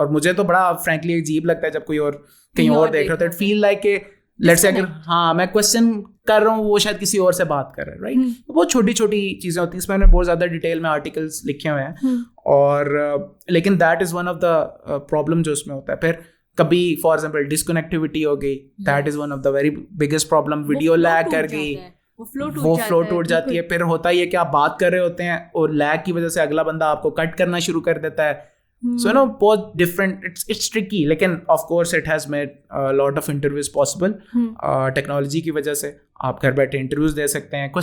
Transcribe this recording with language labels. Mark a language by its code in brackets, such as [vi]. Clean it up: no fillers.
[ur] اور مجھے تو بڑا فرینکلی عجیب لگتا ہے جب کوئی اور کہیں اور دیکھ رہا ہوتا ہے. فیل لائک کہ لیٹس سے اگر ہاں میں کوشچن کر رہا ہوں وہ شاید کسی اور سے بات کر رہا ہے, رائٹ. بہت چھوٹی چھوٹی چیزیں ہوتی ہیں, اس میں نے بہت زیادہ ڈیٹیل میں آرٹیکلس لکھے ہوئے ہیں. اور لیکن [en] that is one of the problem [ur] جو اس میں ہوتا ہے. پھر کبھی فار ایگزامپل ڈسکنیکٹیوٹی ہو گئی, [en] That is one of the very biggest problem. [ur] Video league کر گئی, وہ فلو ٹوٹ جاتی ہے. پھر ہوتا یہ کہ آپ بات کر رہے ہوتے ہیں اور لیگ کی وجہ سے اگلا بندہ آپ کو کٹ کرنا شروع کر دیتا ہے. [en] So بہت different, it's tricky. لیکن of course it has made lot of interviews possible. [ur] Technology کی وجہ سے آپ گھر بیٹھے انٹرویوز دے سکتے ہیں.